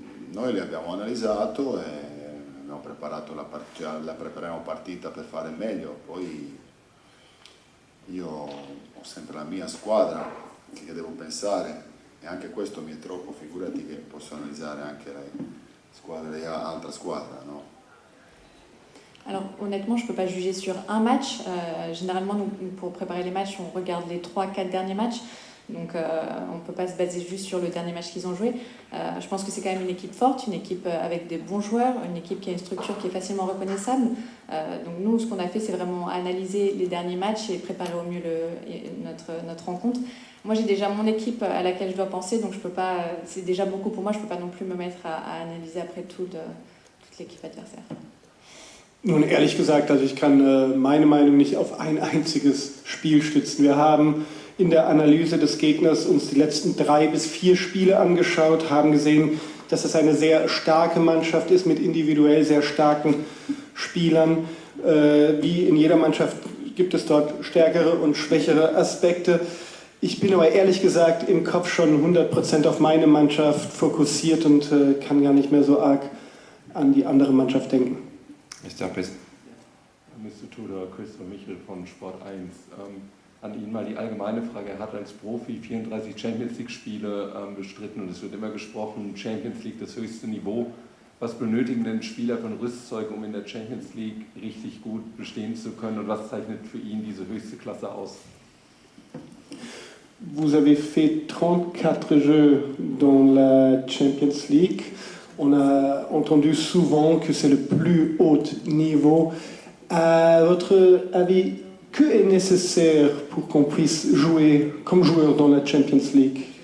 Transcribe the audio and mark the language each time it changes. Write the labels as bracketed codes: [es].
[it] Noi le abbiamo analizzato e abbiamo preparato la prepariamo partita per fare meglio, poi io ho sempre la mia squadra che devo pensare e anche questo mi è troppo, figurati che posso analizzare anche le squadre, altra squadra, no? [fr] Alors honnêtement, je ne peux pas juger sur un match. Généralement, nous, pour préparer les matchs, on regarde les 3-4 derniers matchs. Donc on ne peut pas se baser juste sur le dernier match qu'ils ont joué. Je pense que c'est quand même une équipe forte, une équipe avec des bons joueurs, une équipe qui a une structure qui est facilement reconnaissable. Donc nous, ce qu'on a fait, c'est vraiment analyser les derniers matchs et préparer au mieux notre rencontre. Moi, j'ai déjà mon équipe à laquelle je dois penser, donc je peux pas. C'est déjà beaucoup pour moi. Je peux pas non plus me mettre à analyser après toute l'équipe adversaire. [de] Nun, ehrlich gesagt, also ich kann meine Meinung nicht auf ein einziges Spiel stützen. Wir haben in der Analyse des Gegners uns die letzten 3 bis 4 Spiele angeschaut, haben gesehen, dass es eine sehr starke Mannschaft ist mit individuell sehr starken Spielern. Wie in jeder Mannschaft gibt es dort stärkere und schwächere Aspekte. Ich bin aber ehrlich gesagt im Kopf schon 100% auf meine Mannschaft fokussiert und kann gar nicht mehr so arg an die andere Mannschaft denken. [en] Mr. President. [de] Mr. Tudor, Christoph Michel von Sport 1. An ihn mal die allgemeine Frage. Er hat als Profi 34 Champions League-Spiele bestritten und es wird immer gesprochen, Champions League das höchste Niveau. Was benötigen denn Spieler von Rüstzeug, um in der Champions League richtig gut bestehen zu können und was zeichnet für ihn diese höchste Klasse aus? [fr] Vous avez fait 34 jeux dans la Champions League. On a entendu souvent que c'est le plus haut niveau. À votre avis, que est nécessaire pour qu'on puisse jouer comme joueur dans la Champions League?